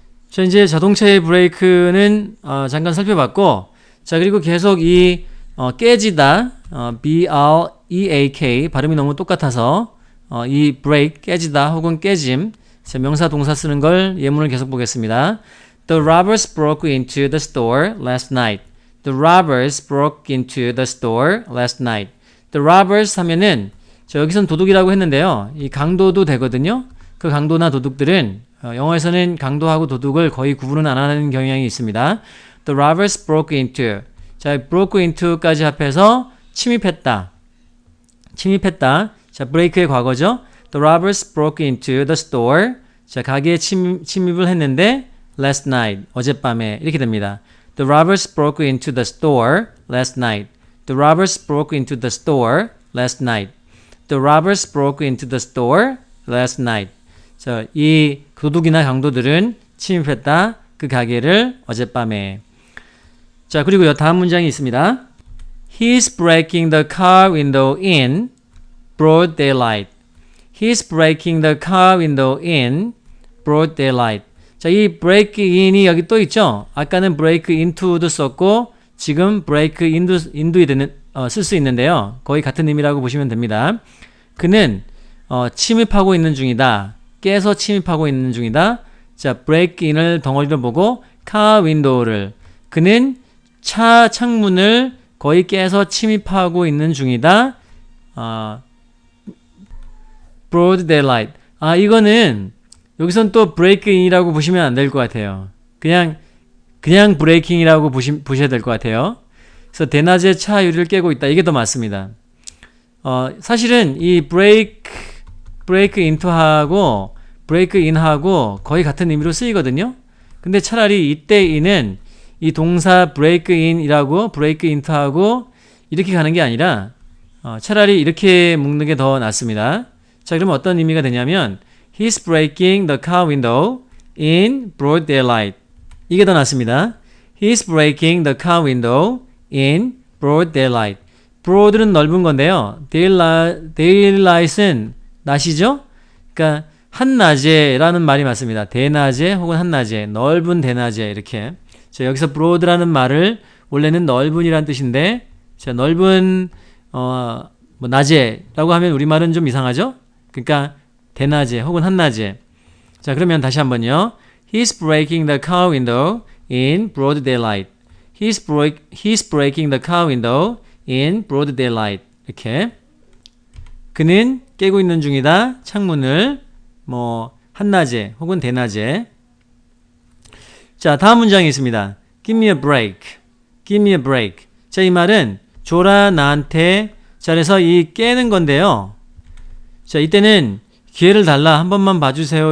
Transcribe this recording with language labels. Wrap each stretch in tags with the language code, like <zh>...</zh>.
<ko>자, 이제 자동차의 브레이크는 잠깐 살펴봤고, 자, 그리고 계속 이 깨지다, BREAK 발음이 너무 똑같아서 이 break 깨지다 혹은 깨짐, 자, 명사 동사 쓰는 걸 예문을 계속 보겠습니다.</ko> <en>The robbers broke into the store last night. The robbers broke into the store last night. The robbers</en> <ko>하면은 자, 여기선 도둑이라고 했는데요. 이 강도도 되거든요. 그 강도나 도둑들은 영어에서는 강도하고 도둑을 거의 구분은 안 하는 경향이 있습니다.</ko> <en>The robbers broke into.</en> <ko>자,</ko> <en>broke into</en> <ko>까지 합해서 침입했다. 자, break의 과거죠.</ko> <en>The robbers broke into the store.</en> <ko>자, 가게에 침입을 했는데</ko> <en>last night,</en> <ko>어젯밤에 이렇게 됩니다.</ko> <en>The robbers broke into the store last night. The robbers broke into the store last night. The robbers broke into the store last night.</en> <ko>자, 이 도둑이나 강도들은 침입했다. 그 가게를 어젯밤에. 자, 그리고요. 다음 문장이 있습니다.</ko> <en>He's breaking the car window in broad daylight. He's breaking the car window in broad daylight.</en> <ko>자, 이 break in이 여기 또 있죠? 아까는 break into도 썼고 지금 break in도 쓸 수 있는데요. 거의 같은 의미라고 보시면 됩니다. 그는 침입하고 있는 중이다. 깨서 침입하고 있는 중이다. 자, break in을 덩어리로 보고 car window를 그는 차 창문을 거의 깨서 침입하고 있는 중이다.</ko> <en>broad daylight.</en> <ko>이거는 여기선 또 break in이라고 보시면 안 될 것 같아요. 그냥 breaking이라고 보셔야 될 것 같아요. 그래서 대낮에 차 유리를 깨고 있다. 이게 더 맞습니다. 사실은 이 break into하고 break in하고 거의 같은 의미로 쓰이거든요. 근데 차라리 이때 in은 이 동사 break in이라고 break into하고 이렇게 가는 게 아니라 차라리 이렇게 묶는 게 더 낫습니다. 자, 그러면 어떤 의미가 되냐면</ko> <en>He's breaking the car window in broad daylight.</en> <ko>이게 더 낫습니다.</ko> <en>He's breaking the car window in broad daylight.</en> <ko>broad는 넓은 건데요. daylight은 낮이죠? 그러니까 한낮에라는 말이 맞습니다. 대낮에 혹은 한낮에, 넓은 대낮에 이렇게. 자, 여기서 broad라는 말을 원래는 넓은이라는 뜻인데, 자, 넓은 낮에라고 하면 우리말은 좀 이상하죠? 그러니까 대낮에 혹은 한낮에. 자, 그러면 다시 한번요.</ko> <en>He's breaking the car window in broad daylight. He's breaking the car window in broad daylight.</en> <ko>이렇게. 그는 깨고 있는 중이다. 창문을 한낮에 혹은 대낮에. 자, 다음 문장이 있습니다.</ko> <en>Give me a break. Give me a break.</en> <ko>자, 이 말은 줘라 나한테. 자, 그래서 이 깨는 건데요. 자, 이때는 기회를 달라. 한 번만 봐주세요.</ko>